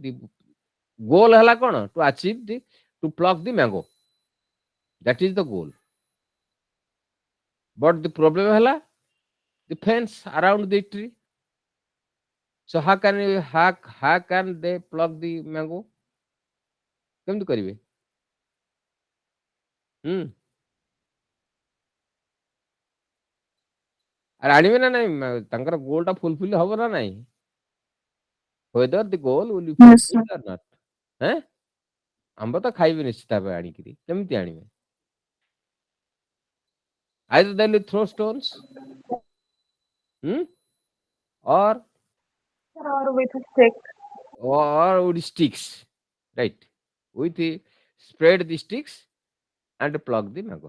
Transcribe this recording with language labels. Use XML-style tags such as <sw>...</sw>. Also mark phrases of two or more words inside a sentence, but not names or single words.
<en>The goal</en> <or>ହେଲା କଣ</or> <en>to achieve the to pluck the mango. That is the goal. But the problem hala the fence around the tree. So how can they pluck the mango?</en> <or>କେମିତି କରିବେ? ହୁଁ ଆରେ ଆଣିବେ ନା ନାଇଁ ତାଙ୍କର ଗୋଲଟା ଫୁଲଫିଲ୍ ହବ ନା ନାଇଁ?</or> <en>whether the goal will be Yes, sir. fulfilled or not.</en> <or>ହେଁ ଆମ୍ବ ତ ଖାଇବେ ନିଶ୍ଚିତ ଭାବେ ଆଣିକିରି କେମିତି ଆଣିବେ?</or> <en>either they will throw stones hmm? or Or with a stick. or with sticks, right? With spread the sticks and plug the mango.</en>